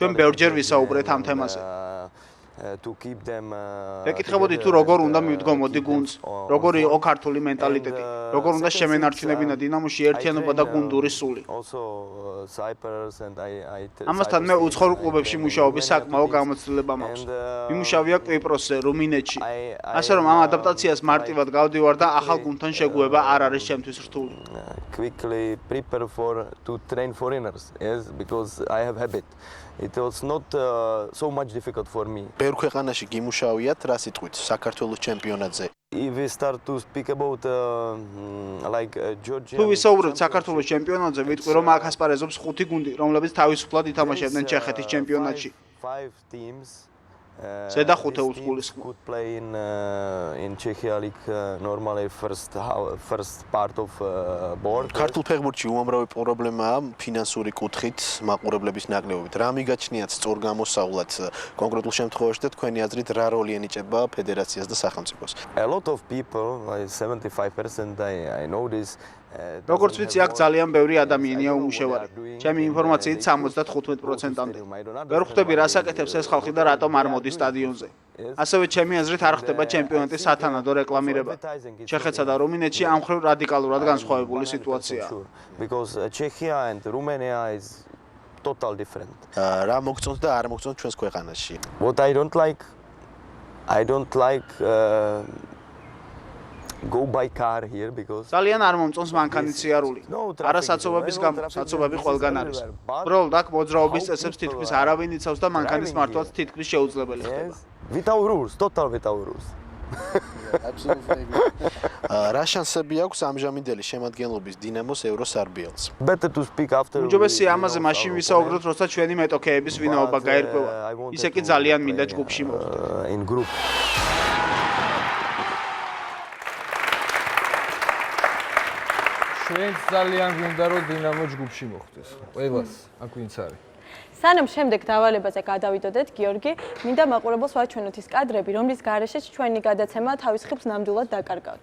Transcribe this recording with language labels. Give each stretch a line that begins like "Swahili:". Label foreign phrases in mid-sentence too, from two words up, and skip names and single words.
Georgian: ჩვენ ბევრჯერ ვისაუბრეთ ამ თემაზე. ეკითხებოდი თუ როგორ უნდა მივდგომოდი გუნდს, როგორი იყო ქართული მენტალიტეტი, როგორ უნდა შემენარჩუნებინა დინამოში ერთიანობა და გუნდური სული. ამასთან მე უცხოურ კლუბებში მუშაობის საკმაო გამოცდილება მაქვს. მიმუშავია კვიპროსზე, რუმინეთში. ასე რომ ამ ადაპტაციას მარტივად გავდივარ და ახალ გუნდთან შეგუება არ არის ჩემთვის რთული.
English: Quickly prepare to train foreigners, yes, because I have habit. It was not so much difficult for me.
Georgian: ბევრ ქვეყანაში გიმუშავიათ რა სიტყვით საქართველოს ჩემპიონატზე.
English: If we start to speak about like Georgia.
Georgian: თუ ვისაუბრებთ საქართველოს ჩემპიონატზე, ვიტყვი რომ აქ ასპარეზობს 5 გუნდი, რომლებიც თავისუფლად ითამაშებდნენ ჩეხეთის ჩემპიონატში.
English: 5 teams.
Georgian: ზედა 5 უცხოელი
English: could play in Czechia League normally first part of board.
Georgian: ქართულ ფეხბურთში უამრავი პრობლემაა ფინანსური კუთხით, მაყურებლების ნაკლებობით. რა მიგაჩნიათ სწორ გამოსავლად კონკრეტულ შემთხვევაში და თქვენი აზრით რა როლი ენიჭება ფედერაციას და სახელმწიფოს?
English: A lot of people, like 75% I know this.
Georgian: როგორც ვიცი, აქ ძალიან ბევრი ადამიანია უმუშევარი. ჩემი ინფორმაციით 75%-მდე. ვერ ხვდები რა საკეთებს ეს ხალხი და რატომ არ მოდის სტადიონზე. ასევე ჩემი აზრით არ ხდება ჩემპიონატის სათანადო რეკლამირება. ჩეხეთსა და რუმინეთში ამ მხრივ რადიკალურად განსხვავებული სიტუაციაა.
English: Because Czechia and Romania is total different.
Georgian: რა მოგწონთ და არ მოგწონთ ჩვენს ქვეყანაში?
English: What I don't like go by car here because
Georgian: ძალიან არ მომწონს მანქანით სიარული. არასაცობების გამო, საცობები ყველგან არის. ბროლ აქ მოძრაობის წესებს თითქმის არავინ იცავს და მანქანის მართვაც თითქმის შეუძლებელი ხდება.
English: Without rules, total without rules.
Georgian: რა შანსები აქვს ამჟამინდელი შემადგენლობის დინამოს ევროსარბიელს?
English: Better to speak after.
Georgian: უჯობესია ამაზე მაშინ ვისაუბროთ, როცა ჩვენი მეტოქეების ვინაობა გაირკვევა. ისე კი ძალიან მინდა ჯგუფში მოვხდეთ.
English: In group.
Georgian: ჩვენც ძალიან გვინდა რომ დინამო ჯგუფში მოხვდეს. ყველას, აქ ვინც არის. სანამ შემდეგ დავალებაზე გადავიდოდეთ, გიორგი, მინდა მაყურებელს ვაჩვენოთ ის კადრები, რომლის გარეშეც ჩვენი გადაცემა თავის ხიბს ნამდვილად დაკარგავდა.